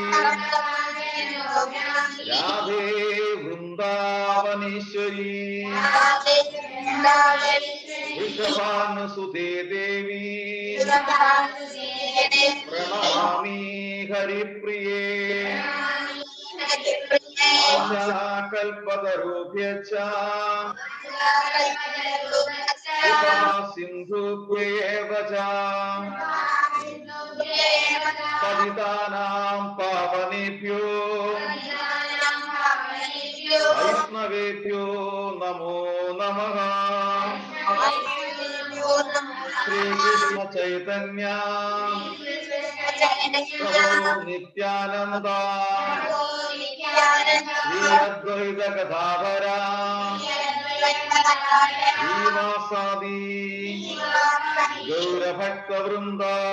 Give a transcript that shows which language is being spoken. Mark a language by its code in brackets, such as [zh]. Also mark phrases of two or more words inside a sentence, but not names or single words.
[sa] രാധേ വൃന്ദാവനീശ്വരി വൃഷഭാനുസുതേ ദേവി പ്രണമാമി ഹരിപ്രിയേ കൽപതരുഭ്യശ്ച സിന്ധുഭ്യേവ ച പതിതാനാം പാവനേഭ്യോ വൈഷ്ണവേഭ്യോ നമോ നമഃ. ശ്രീകൃഷ്ണ ചൈതന്യ പ്രഭു നിത്യാനന്ദ ശ്രീ അദ്വൈത ഗദാധര ശ്രീവാസാദി ഗൗരഭക്തവൃന്ദ.